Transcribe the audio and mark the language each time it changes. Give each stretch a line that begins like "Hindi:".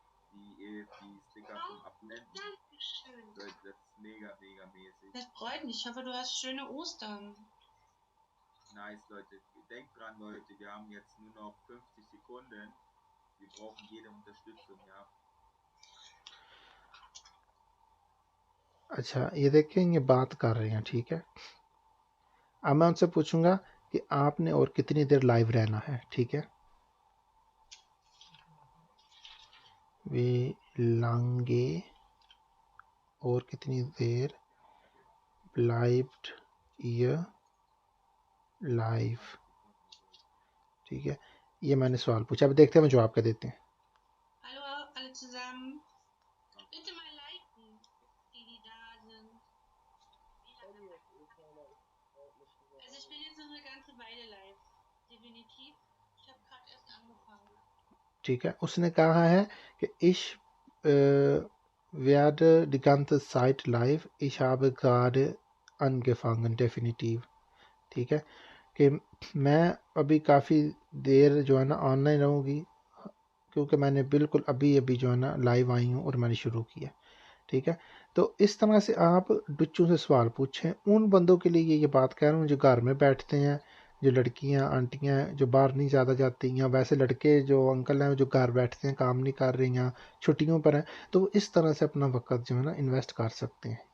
German: Die Sticker vom Abblenden. Dankeschön. Das ist mega, mega mäßig. Das freut mich. Ich hoffe, du hast schöne Ostern. Nice, Leute. Denkt dran, Leute. Wir haben jetzt nur noch 50 Sekunden. Wir brauchen jede Unterstützung, ja.
Urdu: اچھا یہ دیکھیں یہ بات کر رہے ہیں. ٹھیک ہے، اب میں ان سے پوچھوں گا کہ آپ نے اور کتنی دیر لائیو رہنا ہے. ٹھیک ہے، وی لانگے اور کتنی دیر بلائبٹ یہ لائیو. ٹھیک ہے، یہ میں نے سوال پوچھا. اب دیکھتے ہیں میں جواب کیا دیتے ہیں.
German: Hallo alle zusammen. Bitte mal liken, die da sind. Also ich bin jetzt noch eine ganze Weile live. Definitiv. Ich habe gerade erst angefangen.
Urdu: ٹھیک ہے، اس نے کہا ہے کہ
German: ich werde die ganze Zeit live, ich habe gerade angefangen, definitiv.
Urdu: ٹھیک ہے، کہ میں ابھی کافی دیر جو ہے نا آن لائن رہوں گی، کیونکہ میں نے بالکل ابھی جو ہے نا لائیو آئی ہوں اور میں نے شروع کیا. ٹھیک ہے، تو اس طرح سے آپ بچوں سے سوال پوچھیں. ان بندوں کے لیے یہ بات کہہ رہا ہوں جو گھر میں بیٹھتے ہیں، جو لڑکیاں آنٹیاں ہیں جو باہر نہیں زیادہ جاتی، یا ویسے لڑکے جو انکل ہیں جو گھر بیٹھتے ہیں، کام نہیں کر رہے ہیں، چھٹیوں پر ہیں، تو وہ اس طرح سے اپنا وقت جو ہے نا انویسٹ کر سکتے ہیں.